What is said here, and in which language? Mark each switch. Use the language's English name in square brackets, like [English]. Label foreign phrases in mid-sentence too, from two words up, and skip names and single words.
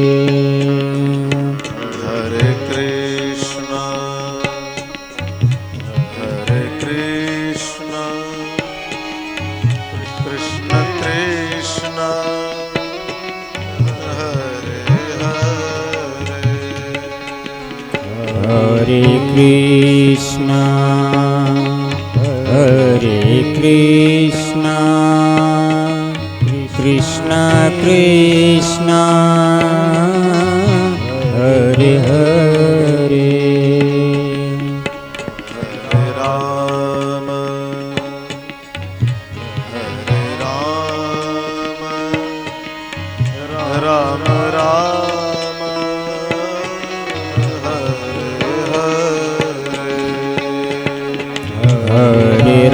[Sanskrit] हरे कृष्ण कृष्ण कृष्ण हरे हरे हरे कृष्णा हरे कृष्ण कृष्ण कृष्ण हरे हरे हरे राम राम राम हरे हरे